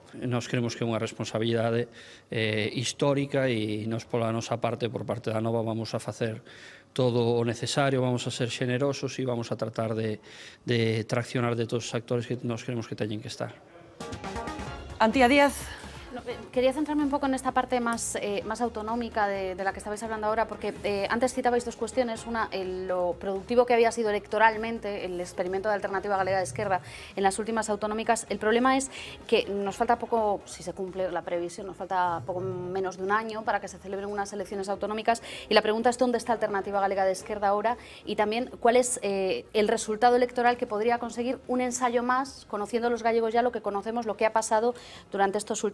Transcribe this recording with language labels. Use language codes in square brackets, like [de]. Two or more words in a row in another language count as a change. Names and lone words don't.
[gl] Nos creemos que é unha responsabilidade histórica e nos pola nosa parte, por parte da Nova, vamos a facer todo o necesario, vamos a ser generosos e vamos a tratar de traccionar de todos os actores que nos creemos que teñen que estar. Antía Díaz. [es] Quería centrarme un poco en esta parte más autonómica de la que estabais hablando ahora, porque antes citabais dos cuestiones. Una, lo productivo que había sido electoralmente el experimento de Alternativa Galega de Esquerda en las últimas autonómicas. El problema es que nos falta poco, si se cumple la previsión, nos falta poco menos de un año para que se celebren unas elecciones autonómicas, y la pregunta es dónde está Alternativa Galega de Esquerda ahora, y también cuál es el resultado electoral que podría conseguir un ensayo más, conociendo los gallegos ya lo que conocemos, lo que ha pasado durante estos últimos